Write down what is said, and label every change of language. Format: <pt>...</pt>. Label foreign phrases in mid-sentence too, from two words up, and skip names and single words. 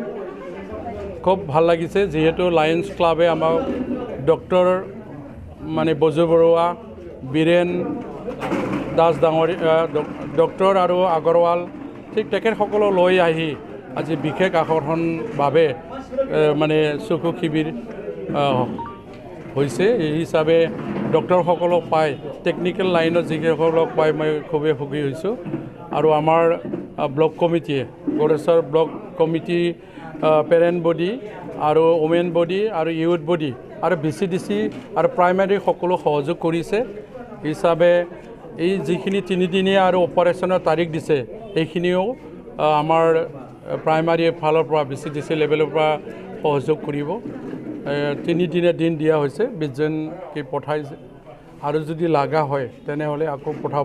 <as>खूब ভাল লাগিছে যেহেতু লায়ন্স ক্লাবে আমাক ডক্টর মানে বজু বৰুৱা বীৰেন দাস ডাঙৰীয়া ডক্টর আৰু আগৰৱাল ঠিক তেখেতসকল লৈ আহি আজি বিশেষ আকৰ্ষণভাৱে মানে চকু শিবিৰ হৈছে। এই হিচাপে ডক্টৰসকলক পাই টেকনিক্যাল লাইনত যিসকলক পাই মই খুবেই সুখী হৈছোঁ। আৰু আমাৰ ব্লক কমিটিয়ে गरेसर</as> <en>block committee parent body</en> <as>और</as> <en>women body</en> <as>और</as> <en>youth body</en> <as>আৰু BCDC আৰু প্ৰাইমাৰী সকলো সহযোগ কৰিছে। हिसाबे এই যিখিনি 3 দিনীয়া और অপাৰেশ্যনৰ তাৰিখ দিছে এইখিনিও আমাৰ প্ৰাইমাৰী ফালৰ পৰা BCDC লেভেলৰ পৰা সহযোগ কৰিব। 3 দিনীয়া দিন দিয়া হৈছে 20 জন কি পঠাইছে আৰু যদি লাগা হয় তেনেহলে আকৌ পঠাব।</as>